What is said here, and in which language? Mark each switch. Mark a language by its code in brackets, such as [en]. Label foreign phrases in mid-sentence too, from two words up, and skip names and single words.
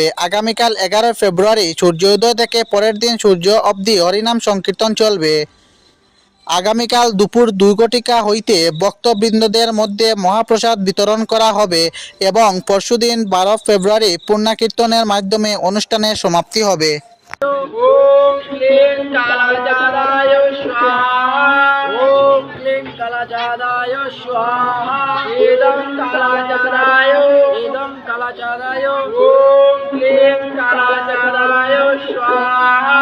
[bn] আগামীকাল ১১ ফেব্রুয়ারি সূর্যোদয় থেকে পরের দিন সূর্য অবধি হরিনাম সংকীর্তন চলবে। আগামীকাল দুপুর ২ ঘটিকা হইতে ভক্তবৃন্দদের মধ্যে মহাপ্রসাদ বিতরণ করা হবে এবং পরশুদিন ১২ ফেব্রুয়ারি পূর্ণাকীর্তনের মাধ্যমে অনুষ্ঠানের সমাপ্তি হবে। [sa] ওম ক্লীং কালাচাঁদায় স্বাহা। ওম ক্লীং কালাচাঁদায় স্বাহা। ইদং কালাচাঁদায়। ইদং কালাচাঁদায়। ওম ক্লীং কালাচাঁদায় স্বাহা।